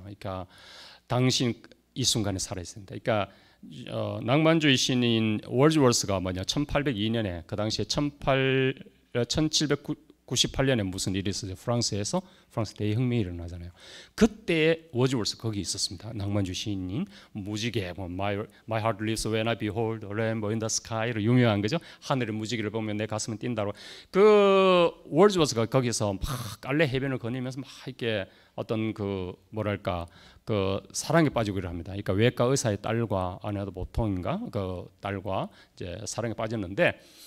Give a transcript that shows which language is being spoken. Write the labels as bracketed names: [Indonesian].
[Korean] 그러니까 당신 이 순간에 살아있습니다. 그러니까 낭만주의 시인인 월즈워스가 뭐냐 1802년에 그 당시에 1798년에 무슨 일이 있었죠? 프랑스 대혁명이 일어나잖아요. 그때 워즈워스 거기 있었습니다. 낭만주의 시인인 무지개, 뭐 [English] My heart leaps when I behold the rainbow in the sky로 [Korean] 유명한 거죠. 하늘의 무지개를 보면 내 가슴은 뛴다고. 그 워즈워스가 거기서 막 깔레 해변을 거니면서 막 이렇게 어떤 그 뭐랄까 그 사랑에 빠지고 이럽니다. 그러니까 외과 의사의 딸과 아내도 보통인가 그 딸과 이제 사랑에 빠졌는데.